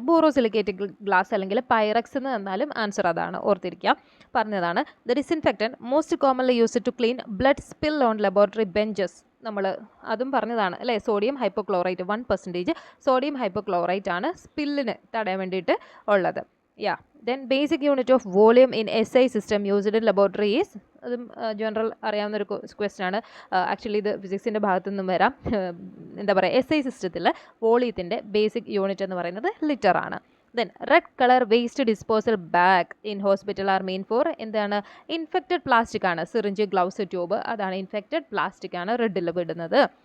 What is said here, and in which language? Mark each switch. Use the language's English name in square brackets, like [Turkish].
[Malayalam] Borosilicate glass അല്ലെങ്കിൽ Pyrex എന്ന് തന്നാലും ആൻസർ അതാണ്, ഓർത്തിരിക്കുക. പറഞ്ഞതാണ്. [English] The disinfectant most commonly used to clean blood spill on laboratory benches. [Malayalam] നമ്മൾ അതും പറഞ്ഞതാണ് അല്ലേ? സോഡിയം ഹൈപ്പോക്ലോറൈറ്റ് 1% സോഡിയം ഹൈപ്പോക്ലോറൈറ്റ് ആണ് സ്പില്ലിന് തടയാൻ വേണ്ടിയിട്ട് ഉള്ളത്. [English] Then basic unit of volume in SI system used in laboratory is, [Malayalam] അതും ജനറൽ അറിയാവുന്ന ഒരു ക്വസ്റ്റ്യൻ ആണ്. ആക്ച്വലി ഇത് ഫിസിക്സിൻ്റെ ഭാഗത്തു നിന്നും വരാം. എന്താ പറയുക, SI സിസ്റ്റത്തിൽ വോളിയത്തിൻ്റെ ബേസിക് യൂണിറ്റ് എന്ന് പറയുന്നത് ലിറ്റർ ആണ്. [English] then red colour waste disposal bag in hospital are mean for [Malayalam] എന്താണ്? ഇൻഫെക്റ്റഡ് പ്ലാസ്റ്റിക് ആണ്. സിറിഞ്ച്, ഗ്ലൗസ്, ട്യൂബ്, അതാണ് ഇൻഫെക്റ്റഡ് പ്ലാസ്റ്റിക് ആണ് റെഡിൽ വിടുന്നത്.